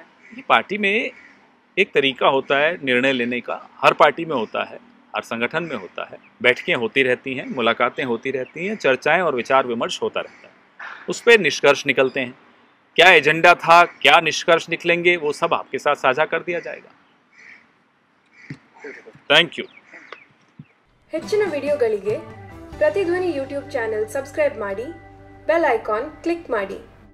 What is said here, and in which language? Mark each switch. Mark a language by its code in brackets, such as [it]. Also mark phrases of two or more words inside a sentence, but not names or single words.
[hi] ये पार्टी में एक तरीका होता है निर्णय लेने का, हर पार्टी में होता है, हर संगठन में होता है। बैठकें होती रहती हैं, मुलाकातें होती रहती हैं, चर्चाएं और विचार विमर्श होता रहता है, उस पर निष्कर्ष निकलते हैं। क्या एजेंडा था, क्या निष्कर्ष निकलेंगे, वो सब आपके साथ साझा कर दिया जाएगा। [en] Thank you. [kn] ಹೆಚ್ಚಿನ ವಿಡಿಯೋಗಳಿಗೆ ಪ್ರತಿಧ್ವನಿ ಯೂಟ್ಯೂಬ್ ಚಾನೆಲ್ ಸಬ್ಸ್ಕ್ರೈಬ್ ಮಾಡಿ, [en] bell icon click [kn] ಮಾಡಿ।